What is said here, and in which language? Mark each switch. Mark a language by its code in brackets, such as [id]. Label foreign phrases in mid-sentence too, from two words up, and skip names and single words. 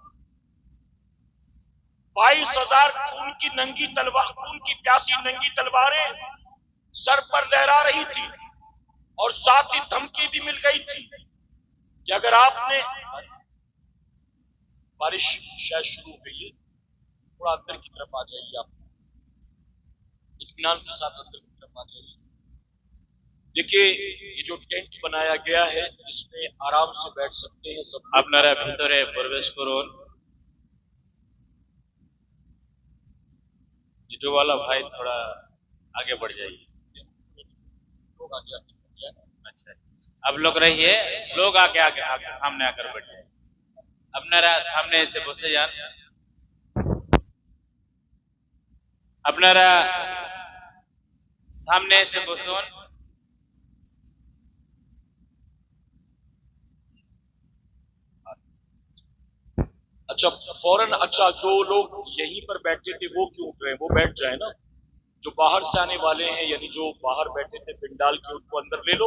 [ur] 22,000 خون کی ننگی تلوار، خون کی پیاسی ننگی تلواریں سر پر لہرا رہی تھی اور ساتھ ہی دھمکی بھی مل گئی تھی کہ اگر آپ نے، بارش شاید شروع ہو گئی ہے، تھوڑا اندر کی طرف آ جائیے، آپ اطمینان کے ساتھ اندر کی طرف آ جائیے. دیکھیے یہ جو ٹینٹ بنایا گیا ہے اس میں آرام سے بیٹھ سکتے ہیں سب. [bn] আপনারা ভিতরে প্রবেশ করুন. [ur] جٹو والا بھائی تھوڑا آگے بڑھ جائیے. اچھا اب لوگ رہیے، لوگ آگے آگے آگے سامنے آ کر بیٹھ جائیں. [bn] আপনারা সামনে এসে বসে যান. আপনারা সামনে এসে বসুন. [ur] اچھا فوراً، اچھا جو لوگ یہیں پر بیٹھے تھے وہ کیوں اٹھ رہے ہیں؟ وہ بیٹھ جائیں نا. جو باہر سے آنے والے ہیں یعنی جو باہر بیٹھے تھے پنڈال کے ان کو اندر لے لو.